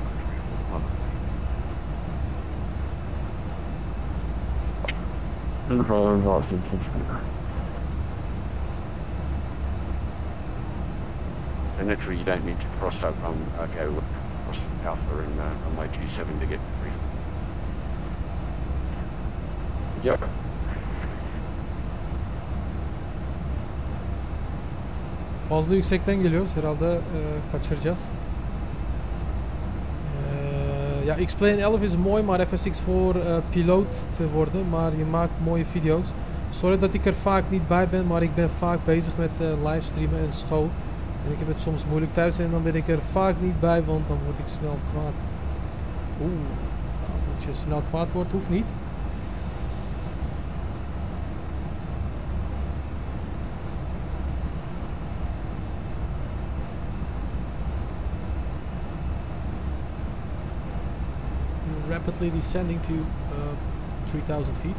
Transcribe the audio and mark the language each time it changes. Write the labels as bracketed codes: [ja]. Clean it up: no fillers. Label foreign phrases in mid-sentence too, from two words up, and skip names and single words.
[en] No problem, Aussie 229. and naturally you don't need to cross up go across Alpha and runway 27 to get free. Yep. [tr] Fazla yüksekten geliyoruz. Herhalde kaçıracağız. [nl] Ja, X-Plane 11 is mooi, maar FSX voor piloot te worden. Maar je maakt mooie video's. Sorry dat ik er vaak niet bij ben, maar ik ben vaak bezig met livestreamen en school. En ik heb het soms moeilijk thuis en dan ben ik er vaak niet bij, want dan word ik snel kwaad. Oeh, nou, dat je snel kwaad wordt, hoeft niet. [en] Rapidly descending to 3,000 feet.